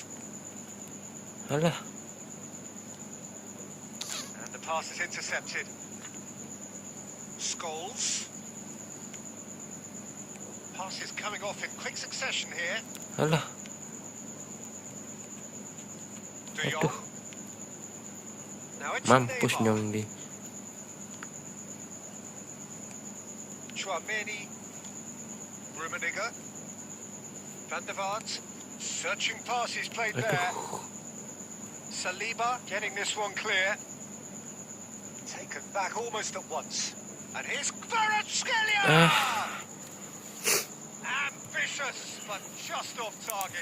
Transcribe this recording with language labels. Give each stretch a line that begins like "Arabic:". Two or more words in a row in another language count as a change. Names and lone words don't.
English: And the pass is intercepted. Scholes. Pass is coming off in quick succession here. De Jong. Now it's
Javanese: Mampus
English: Neymar.
Javanese: nyong di.
English: Chouameni. Rummenigge. Van der Vaart. Searching passes played there. Saliba getting this one clear. Taken back almost at once. And here's Kvaratskhelia! Ambitious, but just off target.